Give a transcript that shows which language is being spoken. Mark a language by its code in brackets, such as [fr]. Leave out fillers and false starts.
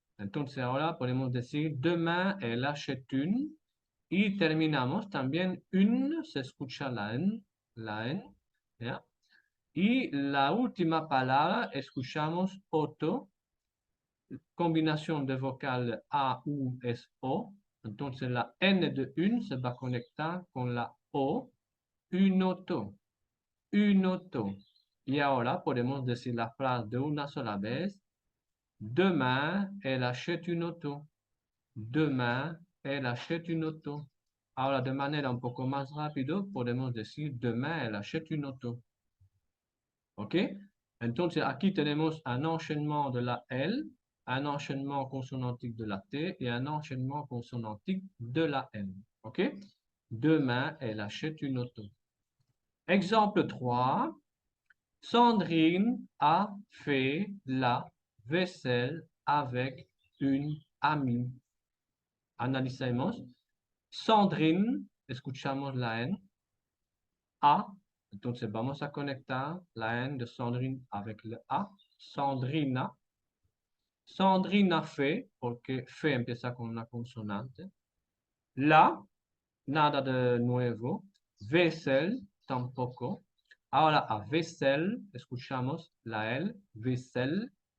[es] Entonces ahora podemos decir [fr] demain elle achète une. [es] Y terminamos también une, se escucha la N, ¿ya? Y la última palabra escuchamos auto, combinación de vocal A, U es O. Entonces la N de une se va a conectar con la O, [fr] une auto, une auto. [es] Y ahora podemos decir la frase de una sola vez. [fr] Demain, elle achète une auto. Demain, elle achète une auto. [es] Ahora, de manera un poco más rápido, podemos decir [fr] demain, elle achète une auto. [es] ¿Ok? Entonces, aquí tenemos un [fr] enchaînement de la L, un enchaînement consonantique de la T et un enchaînement consonantique de la N. ¿Ok? Demain, elle achète une auto. Exemple 3. Sandrine a fait la vaisselle avec une amie. [es] Analicemos. Sandrine, escuchamos la N, a. Entonces vamos a conectar la N de Sandrine [fr] avec le A. [es] Sandrina. Sandrina fait, porque fe empieza con una consonante. La, nada de nuevo. Vaisselle, tampoco. Ahora a vaisselle, escuchamos la L, vaisselle.